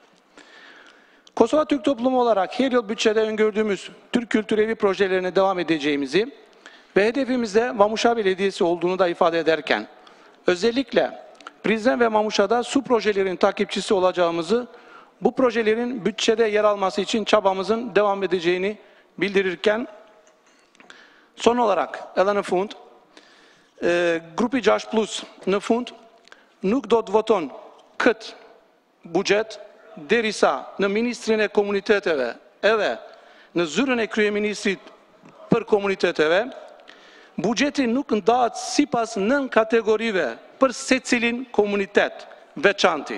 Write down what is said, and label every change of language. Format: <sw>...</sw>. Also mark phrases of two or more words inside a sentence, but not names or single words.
<tr>Kosova Türk toplumu olarak her yıl bütçede öngördüğümüz Türk Kültür Evi projelerine devam edeceğimizi ve hedefimizde Mamuşa Belediyesi olduğunu da ifade ederken, özellikle Prizren ve Mamuşa'da su projelerinin takipçisi olacağımızı, bu projelerin bütçede yer alması için çabamızın devam edeceğini bildirirken, son olarak</tr> <sq>Elana Fund, Grupi 6 në fund nuk do të voton këtë buxhet derisa në Ministrinë e Komuniteteve edhe në zyrën e kryeministrit për komuniteteve buxheti nuk ndahet sipas 9 kategorive për secilin komunitet veçanti.</sq>